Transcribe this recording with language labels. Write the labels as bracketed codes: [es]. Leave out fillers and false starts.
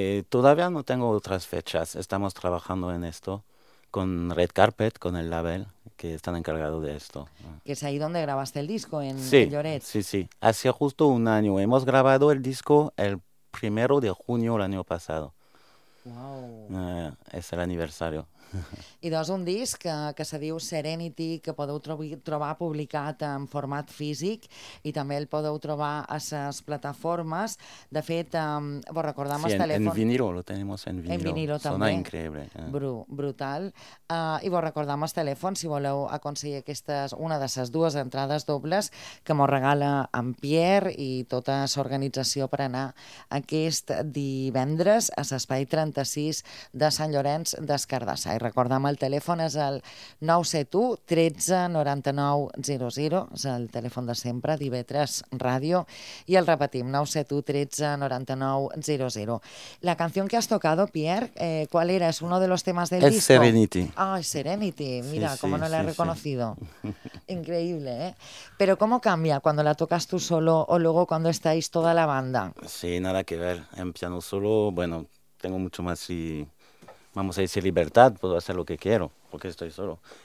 [es] Todavía no tengo otras fechas. Estamos trabajando en esto con Red Carpet, con el label, que están encargados de esto. ¿Que es ahí donde grabaste el disco, en, sí, en Lloret? Sí, sí. Hace justo un año. Hemos grabado el disco el 1 de junio el año pasado. ¡Wow! Es el aniversario. [ca] I doncs un disc que se diu Serenity, que podeu trobar publicat en format físic i també el podeu trobar a les plataformes. De fet, vos recordem sí, el telèfon... [es] Sí, en vinilo, lo tenemos en vinilo. [ca] En vinilo també. Sona increïble. Brutal. I vos recordem el telèfon si voleu aconseguir aquestes, una de les dues entrades dobles que mos regala en Pierre i tota l'organització per anar aquest divendres a l'Espai 36 de Sant Llorenç d'Escardà. I recordem, el telèfon és el 971-13-9900, és el telèfon de sempre, d'IB3 Ràdio, i el repetim, 971-13-9900. [es] La canció que has tocado, Pierre, ¿cuál era? ¿Es uno de los temas del disco? Es Serenity. Ah, es Serenity. Mira, sí, cómo no la he reconocido. Increíble, ¿eh? Pero ¿cómo cambia cuando la tocas tú solo o luego cuando estáis toda la banda? Sí, nada que ver. En piano solo, bueno, tengo mucho más y... Vamos a decir libertad, puedo hacer lo que quiero, porque estoy solo.